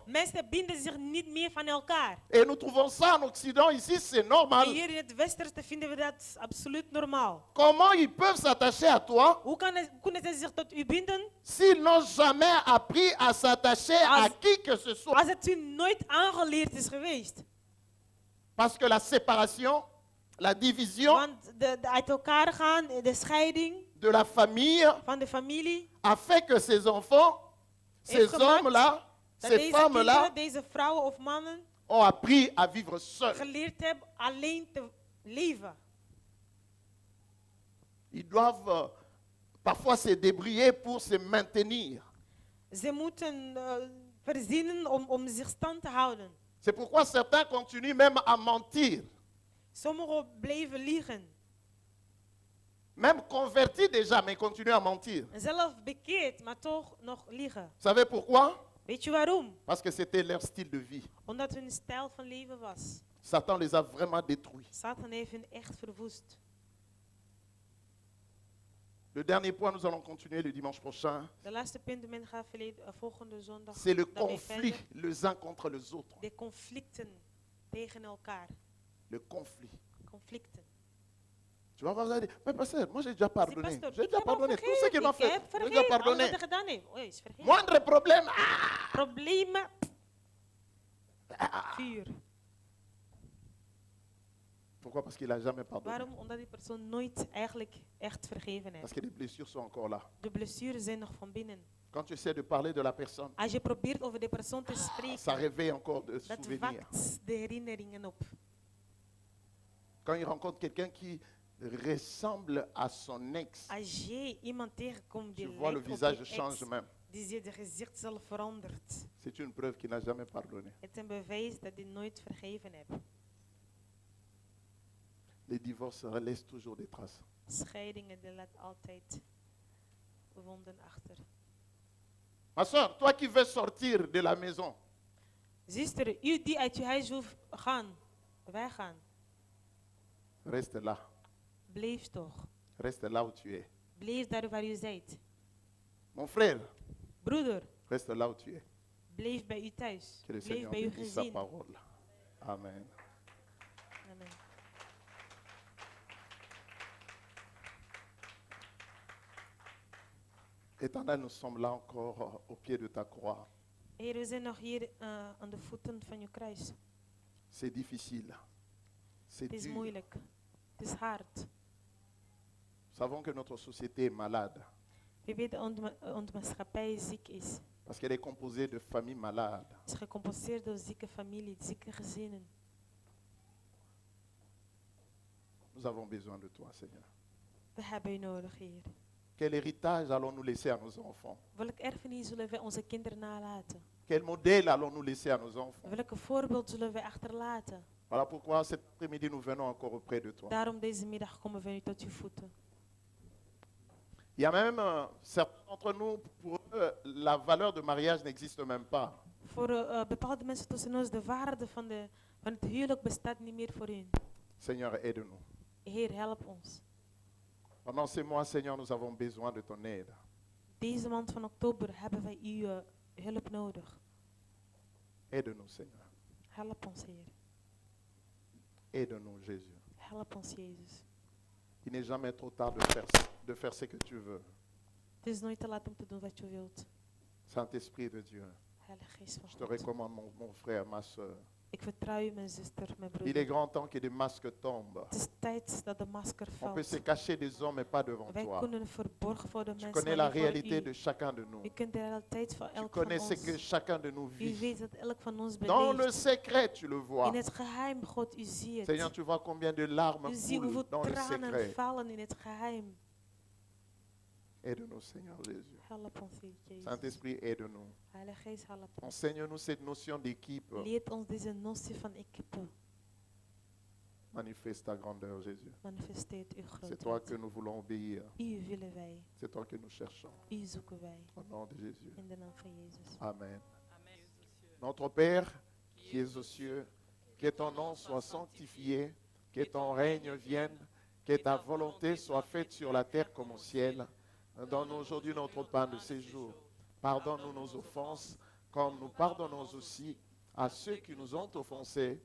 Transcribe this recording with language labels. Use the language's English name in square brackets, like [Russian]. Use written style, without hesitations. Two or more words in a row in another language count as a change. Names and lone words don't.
[Dutch] Mensen binden zich niet meer van elkaar. [French] Et nous trouvons ça en Occident, ici, c'est normal. [Dutch] En hier in het Westen vinden we dat absoluut normaal. [French] Comment ils peuvent s'attacher à toi [Dutch] Hoe kunnen ze zich tot u binden? [French] s'ils n'ont jamais appris à s'attacher à qui que ce soit? [Dutch] Als het u nooit aangeleerd is geweest. [French] Parce que la séparation, la division [Dutch] Want de uit elkaar gaan, de scheiding [French] de la famille [Dutch] van de familie. [French] a fait que ces enfants, ces [Dutch] Heeft gemaakt [French] hommes-là, [Dutch] Dat [French] ces [Dutch] deze [French] femmes-là [Dutch] kinderen, deze vrouwen of mannen [French] ont appris à vivre seuls. [Dutch] geleerd hebben alleen te leven. [French] Ils doivent parfois se débrouiller pour se maintenir. [Dutch] Ze moeten verzinnen om zich stand te houden. [French] C'est pourquoi certains continuent même à mentir. [Dutch] Sommigen bleven liegen. [French] Même convertis déjà, mais continuent à mentir. [Dutch] Zelf bekeerd, maar toch nog liegen. [French] Vous savez pourquoi? [Dutch] Weet je waarom? [French] Parce que c'était leur style de vie. [Dutch] Omdat hun stijl van leven was. [French] Satan les a vraiment détruits. [Dutch] Satan heeft hun echt verwoest. [French] Le dernier point, nous allons continuer le dimanche prochain. [Dutch] De laatste punt, men gaat volgende zondag. [French] C'est le [Dutch] daarmee [French] conflit [Dutch] verder. [French] les uns contre les autres. [Dutch] De conflicten tegen elkaar. [French] Le conflit. [Dutch] Conflicten. [French] Tu vas voir, vous allez dire, mais pasteur, moi j'ai déjà pardonné. [Dutch] Pastor, [French] J'ai [Dutch] ik [French] déjà [Dutch] heb al [French] pardonné. Tout [Dutch] vergeven. [French] ce qu'il m'a [Dutch] Ik [French] fait, [Dutch] heb [French] j'ai déjà [Dutch] vergeven. Alles [French] pardonné. [Dutch] wat hij gedaan heeft. Oei, is vergeven. [French] Moindre problème. Ah, [Dutch] Problemen. vuur. [French] Pourquoi? Parce qu'il n'a jamais pardonné. [Dutch] Waarom? Omdat die persoon nooit eigenlijk echt vergeven [French] Parce [Dutch] heeft. [French] que les blessures sont encore là. [Dutch] De blessures zijn nog van binnen. [French] Quand tu essaies de parler de la personne, [Dutch] Als je probeert over de persoon te [French] ça [Dutch] spreken, [French] réveille encore de [Dutch] dat [French] souvenirs. [Dutch] wakt de herinneringen op. [French] Quand il rencontre quelqu'un qui ressemble à son ex, [Dutch] Als jij iemand tegenkomt [French] tu [Dutch] die [French] vois le [Dutch] lijkt op [French] visage [Dutch] je [French] change [Dutch] ex, [French] même. [Dutch] die zie je gezicht zelf verandert. [French] C'est une preuve qu'il n'a jamais pardonné. [Dutch] Het is een bewijs dat hij nooit vergeven hebt. [French] Les divorces laissent toujours des traces. [Dutch] Scheidingen, die laat altijd wonden achter. [French] Ma soeur, toi qui veux sortir de la maison, [Dutch] Zuster, u die uit je huis wil gaan, wij gaan. [French] reste là. [Dutch] Blijf toch. [French] Reste là où tu es. [Dutch] Blijf daar waar u zijt. [French] Mon frère, [Dutch] Broeder, [French] reste là où tu es. [Dutch] blijf bij u thuis. [French] Que le [Dutch] Blijf [French] Seigneur [Dutch] bij uw [French] bénisse sa [Dutch] gezin. [French] parole. Amen. [Dutch] Amen. [French] Éternel, nous sommes là encore au pied de ta croix. [Dutch] Heer, we zijn nog hier aan de voeten van uw kruis. [French] C'est difficile. C'est [Dutch] Het is [French] dur. [Dutch] moeilijk. Het is hard. [French] Nous savons que notre société est malade [Dutch] We weten dat onze maatschappij ziek is. [French] parce qu'elle est composée de familles malades. [Dutch] Het is gecompenseerd door zieke familie, zieke gezinnen. [French] Nous avons besoin de toi, Seigneur. [Dutch] We hebben u nodig, Heer. [French] Quel héritage allons-nous laisser à nos enfants? [Dutch] Welk erfenis zullen wij onze kinderen nalaten? [French] Quel modèle allons-nous laisser à nos enfants? [Dutch] Welke voorbeeld zullen wij achterlaten? [French] Voilà pourquoi cet après-midi nous venons encore auprès de toi. [Dutch] Daarom deze middag komen we nu tot uw voeten. [French] Il y a même certains d'entre nous, pour eux, la valeur de mariage n'existe même pas. [Dutch] Voor bepaalde mensen tussen ons, de waarde van het huwelijk bestaat niet meer voor hun. [French] Seigneur, aide-nous. [Dutch] Heer, help ons. [French] Pendant ces mois, Seigneur, nous avons besoin de ton aide. [Dutch] Deze maand van oktober hebben wij uw hulp nodig. [French] Aide-nous, Seigneur. [Dutch] Help ons, Heer. [French] Aide-nous, Jésus. [Dutch] Help ons, Jezus. [French] Il n'est jamais trop tard de faire ce que tu veux. [Dutch] Het is nooit te laat om te doen wat je wilt. [French] Saint-Esprit de Dieu, [Dutch] Heilige Geest van [French] je te [Dutch] God. [French] recommande mon frère, ma soeur. [Dutch] Ik vertrouw u, mijn zuster, mijn [French] Il est [Dutch] broeder. [French] grand temps que des masques tombent. [Dutch] Het is tijd dat de masker [French] On peut se [Dutch] valt. [French] cacher des hommes, mais pas devant [Dutch] Wij [French] toi. [Dutch] kunnen verborgen voor de [French] Tu [Dutch] mensen, [French] connais [Dutch] maar [French] la [Dutch] niet voor [French] réalité de [Dutch] u. [French] chacun de nous. [Dutch] U kent de realiteit van [French] Tu [Dutch] elk van [French] connais ce que [Dutch] ons. [French] chacun de nous [Dutch] U [French] vit. [Dutch] weet dat elk van ons [French] Dans le [Dutch] beleeft. [French] secret, tu le vois. [Dutch] In het geheim, God, u ziet [French] Seigneur, [Dutch] het. [French] tu vois combien de larmes [Dutch] U ziet [French] coulent [Dutch] hoeveel [French] dans le [Dutch] tranen [French] secret. [Dutch] vallen in het geheim. [French] Aide-nous, Seigneur Jésus. [Dutch] Help ons, Heer Jezus. [French] Saint-Esprit, aide-nous. [Dutch] Heilige Geest, help ons. [French] Enseigne-nous cette notion d'équipe. [Dutch] Leert ons deze notie van equipe. [French] Manifeste ta grandeur, Jésus. [Dutch] Manifesteert uw [French] C'est toi que [Dutch] grootheid. [French] nous voulons obéir. [Dutch] U willen wij. [French] C'est toi que nous cherchons. [Dutch] U zoeken wij. [French] Au nom de Jésus. [Dutch] In de naam van Jezus. Amen. [French] Notre Père qui es aux cieux, que ton nom soit sanctifié, que ton règne vienne, que ta volonté soit faite sur la terre comme au ciel. Donne-nous aujourd'hui notre pain de ces jours. Pardonne-nous nos offenses, comme nous pardonnons aussi à ceux qui nous ont offensés.